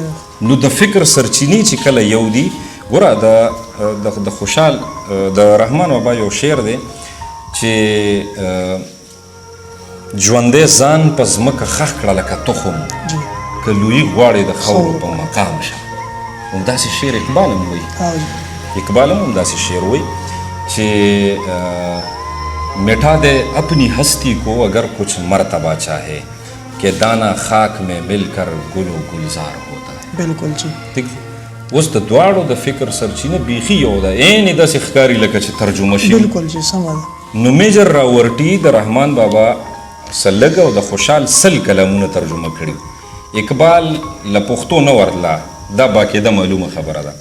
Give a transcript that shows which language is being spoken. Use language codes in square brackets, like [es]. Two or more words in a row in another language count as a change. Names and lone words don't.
[ps] نو د فکر سرچینې چې کله یو دي، ګوره د خوشحال د رحمان بابا یو شعر دی چې ژوندی ځان په ځمکه ښخ کړه لکه تخم که لویي غواړې د خاورو په مقام شه. همداسې شعر اقبال هم وایي، اقبال هم همداسې شعر وایي چې [ur] میٹھا دے اپنی ہستی کو اگر کچھ مرتبہ چاہے کہ دانا خاک میں مل کر گل و گلزار ہوتا ہے. [ps] بالکل جی. ٹھیک. اوس د دواړو د فکر سرچینه بیخي یو ده، عین داسې ښکاري لکه چې ترجمه شي. بالکل جی سمه ده. نو میجر راورټي د رحمان بابا سلګ او د خوشحال سل کلامونه ترجمه کړي. اقبال له پښتو نه ورتله، دا باقاعده معلومه خبره ده.